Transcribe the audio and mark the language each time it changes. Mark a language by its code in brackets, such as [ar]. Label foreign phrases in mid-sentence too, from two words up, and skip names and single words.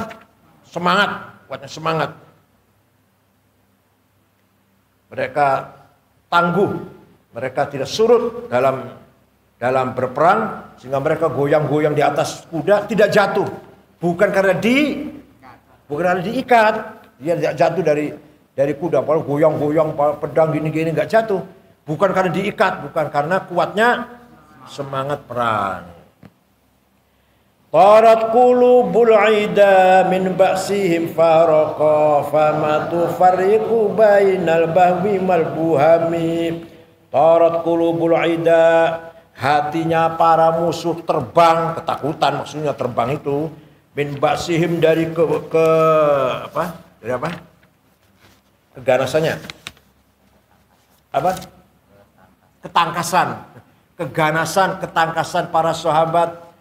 [id] Semangat, kuatnya semangat. Mereka tangguh, mereka tidak surut dalam berperang, sehingga mereka goyang-goyang di atas kuda tidak jatuh, bukan karena diikat, dia tidak jatuh dari kuda, kalau goyang-goyang pedang gini-gini nggak jatuh, bukan karena diikat, bukan karena kuatnya semangat perang. [ar] طارت قلوب العدا من بأسهم فرقا فما تفرق بين البهم والبهم. طارت قلوب العدا, [id] hatinya para musuh terbang, ketakutan maksudnya terbang itu, [ar] من بأسهم [id] dari dari apa? Keganasannya apa? Ketangkasan para sahabat.